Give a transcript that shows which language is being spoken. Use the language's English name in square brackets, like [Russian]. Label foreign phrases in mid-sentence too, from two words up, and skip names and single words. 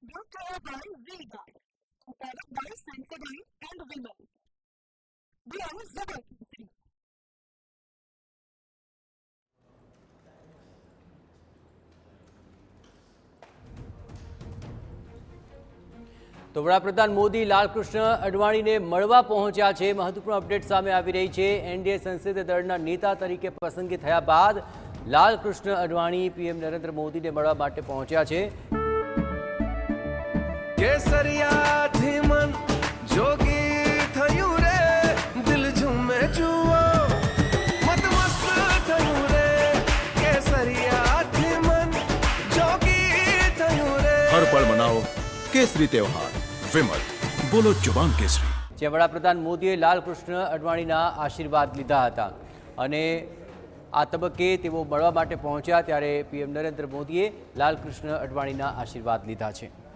[English] brought to you by V-Guard, a product by Sensodyne and Vimal. We are Zubal. [Gujarati] તો વડાપ્રધાન મોદી લાલકૃષ્ણ અડવાણીને મળવા પહોંચ્યા છે। મહત્વપૂર્ણ અપડેટ સામે આવી રહી છે। એનડીએ સંસદીય દળના નેતા તરીકે પસંદગી થયા બાદ લાલકૃષ્ણ અડવાણી પીએમ નરેન્દ્ર મોદીને મળવા માટે પહોંચ્યા છે। કેસરિયાથી મન જોગી થયું રે, દિલ ઝૂમે જુઓ મતમસ્ત થયું રે, કેસરિયાથી મન જોગી થયું રે। [Hindi] हर पल मनाओ केसरी त्योहार। विमल, बोलो जुबान केसरी। [Gujarati] જે વડાપ્રધાન મોદીએ લાલકૃષ્ણ અડવાણીના આશીર્વાદ લીધા હતા અને આ તબક્કે તેઓ મળવા માટે પહોંચ્યા ત્યારે પીએમ નરેન્દ્ર મોદીએ લાલકૃષ્ણ અડવાણીના આશીર્વાદ લીધા છે।